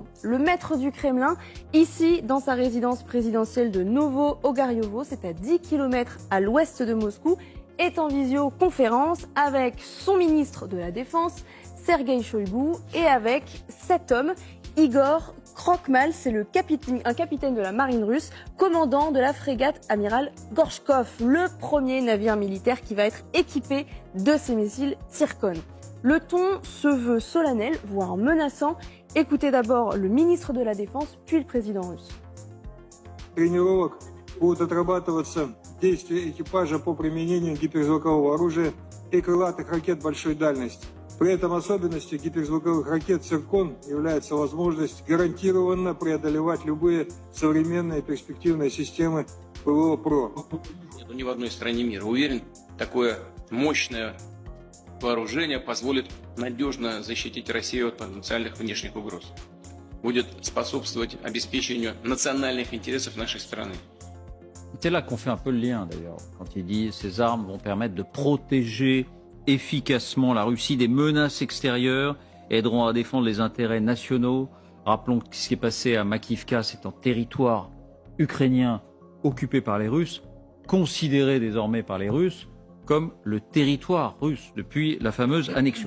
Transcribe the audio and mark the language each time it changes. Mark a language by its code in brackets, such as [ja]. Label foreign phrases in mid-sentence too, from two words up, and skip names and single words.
[fr] Le maître du Kremlin, ici dans sa résidence présidentielle de Novo-Ogariovo, c'est à 10 km à l'ouest de Moscou, est en visioconférence avec son ministre de la Défense, Sergueï Shoïgu, et avec cet homme, Igor Krokhmal, c'est un capitaine de la marine russe, commandant de la frégate amiral Gorchkov, le premier navire militaire qui va être équipé de ces missiles Zircon. Le ton se veut solennel, voire menaçant. Écoutez d'abord le ministre de la Défense, puis le président russe. [ru] Тренировок будут отрабатываться действия экипажа по применению гиперзвукового оружия и крылатых ракет большой дальности. При этом особенностью гиперзвуковых ракет «Циркон» является возможность гарантированно преодолевать любые современные перспективные системы ПВО ПРО. Нету ни в одной стране мира. Уверен, такое мощное вооружение позволит надежно защитить Россию от потенциальных внешних угроз. Будет способствовать обеспечению национальных интересов нашей страны. [fr] C'est là qu'on fait un peu le lien d'ailleurs, quand il dit ces armes vont permettre de protéger efficacement la Russie des menaces extérieures, aideront à défendre les intérêts nationaux. Rappelons que ce qui est passé à Makivka, c'est un territoire ukrainien occupé par les Russes, considéré désormais par les Russes comme le territoire russe depuis la fameuse annexion.